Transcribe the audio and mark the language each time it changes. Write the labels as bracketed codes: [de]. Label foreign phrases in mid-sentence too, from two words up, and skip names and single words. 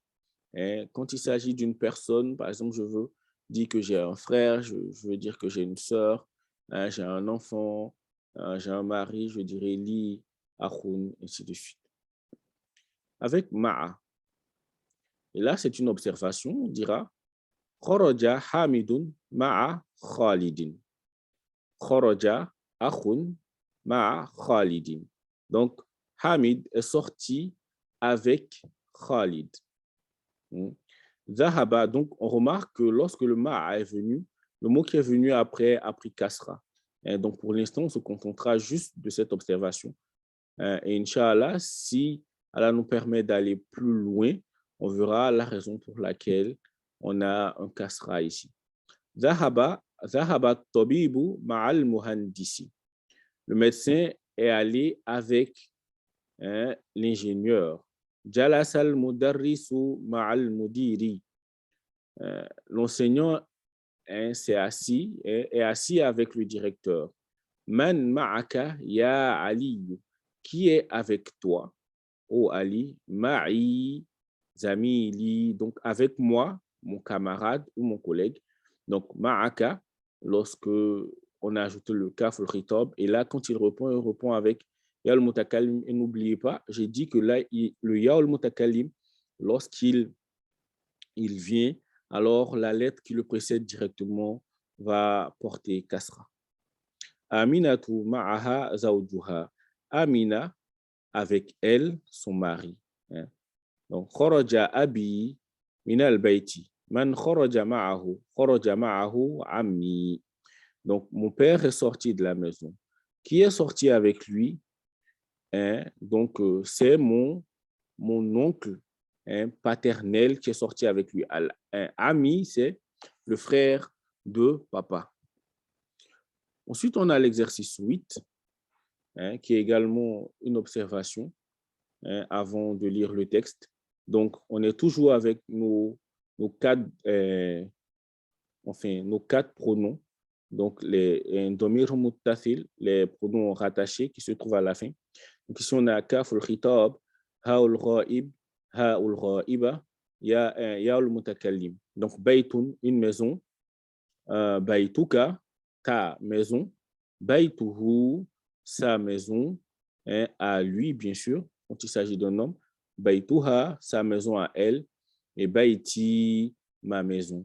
[fr] Quand il s'agit d'une personne, par exemple, je veux dire que j'ai un frère, je veux dire que j'ai une sœur, j'ai un enfant, j'ai un mari, je dirais [ar] لي أخ, [fr] ainsi de suite. Avec ma'a, et là c'est une observation, on dira [ar] خرج حامد مع خالد. خرج أخ مع خالد. [fr] Donc, Hamid est sorti avec Khalid. Zahaba, donc on remarque que lorsque le ma'a est venu, le mot qui est venu après a pris kasra. Donc pour l'instant, on se contentera juste de cette observation. Et Inch'Allah, si Allah nous permet d'aller plus loin, on verra la raison pour laquelle on a un kasra ici. [ar] ذهب طبيب مع المهندس. [fr] Le médecin est allé avec l'ingénieur. [ar] جلس المدرس مع المدير. [fr] L'enseignant est assis avec le directeur. [ar] من معك يا علي. [fr] Qui est avec toi, ô Ali? [ar] معي زميلي. [fr] Donc avec moi, mon camarade ou mon collègue. Donc ma'aka, lorsque on a ajouté le kaf, le khitab, et là quand il répond avec [ar] ياء المتكلم. [fr] Et n'oubliez pas, j'ai dit que là, le [ar] ياء المتكلم, [fr] lorsqu'il vient, alors la lettre qui le précède directement va porter kasra. [ar] أمينة معها زوجها. [fr] Amina, avec elle, son mari. Donc, [ar] خرج أبي من البيت. من خرج معه؟ خرج معه عمي. [fr] Donc, mon père est sorti de la maison. Qui est sorti avec lui? Donc, c'est mon oncle paternel qui est sorti avec lui. Ami, c'est le frère de papa. Ensuite, on a l'exercice 8, qui est également une observation avant de lire le texte. Donc, on est toujours avec nos quatre pronoms. Donc, les [ar] ضمير متصل, [fr] les pronoms rattachés qui se trouvent à la fin. Donc, ici, on a [ar] كاف الخطاب هاء الغائب هاء الغائبة ياء المتكلم. [fr] Donc, baytun, une maison. Baytuka, ta maison. Baytuhu, sa maison. À lui, bien sûr, quand il s'agit d'un homme. Baytuha, sa maison à elle. Et bayti, ma maison.